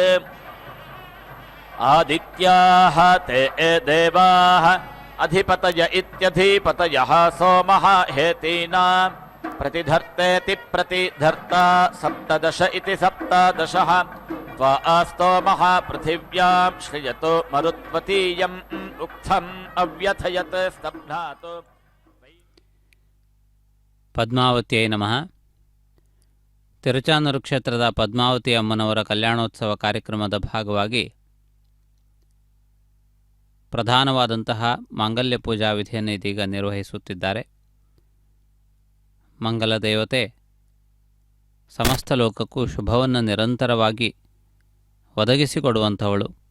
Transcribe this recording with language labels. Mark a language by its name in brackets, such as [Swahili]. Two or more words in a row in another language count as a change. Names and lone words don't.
[Sanskrit] आदित्याः ते देवाः अधिपतय इत्यधिपतयः सोमः हेतीनां प्रतिधर्तेति प्रतिधर्ता सप्तदश इति सप्तादशः त्वा स्तोमः पृथिव्यां श्रियतो मरुत्वतीयम् उक्थम् अव्यथयत् स्तब्धातो ಪದ್ಮಾವತಿಯೈ ನಮಃ. [Kannada] ತಿರುಚಾನೂರು ಕ್ಷೇತ್ರದ ಪದ್ಮಾವತಿ ಅಮ್ಮನವರ ಕಲ್ಯಾಣೋತ್ಸವ ಕಾರ್ಯಕ್ರಮದ ಭಾಗವಾಗಿ ಪ್ರಧಾನವಾದಂತಹ ಮಾಂಗಲ್ಯ ಪೂಜಾ ವಿಧಿಯನ್ನು ಇದೀಗ ನಿರ್ವಹಿಸುತ್ತಿದ್ದಾರೆ. ಮಂಗಲ ದೇವತೆ ಸಮಸ್ತ ಲೋಕಕ್ಕೂ ಶುಭವನ್ನು ನಿರಂತರವಾಗಿ ಒದಗಿಸಿಕೊಡುವಂಥವಳು.